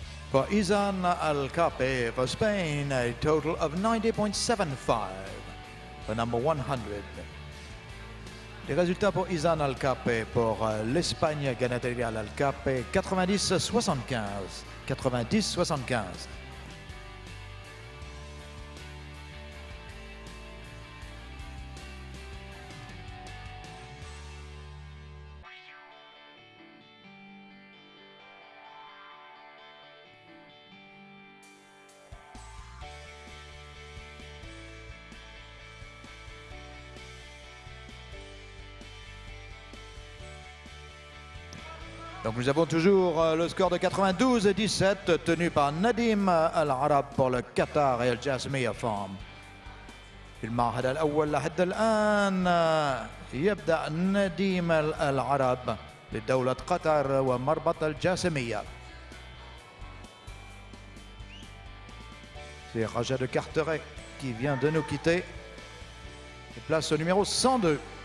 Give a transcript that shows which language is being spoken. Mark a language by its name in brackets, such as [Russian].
[English] For Izan Alcape for Spain, a total of 90.75 for number 100. [French] Les résultats pour Izan Alcape pour l'Espagne, Ganaderia Alcape, 90-75. 90-75. Donc nous avons toujours le score de 92-17 tenu par Nadim Al-Arab pour le Qatar et الجاسمية فارم. [Arabic] في المعهد الأول لحد الآن يبدأ نديم العرب لدولة قطر ومربط الجاسمية. [French] C'est Raja de Carteret qui vient de nous quitter et place au numéro 102.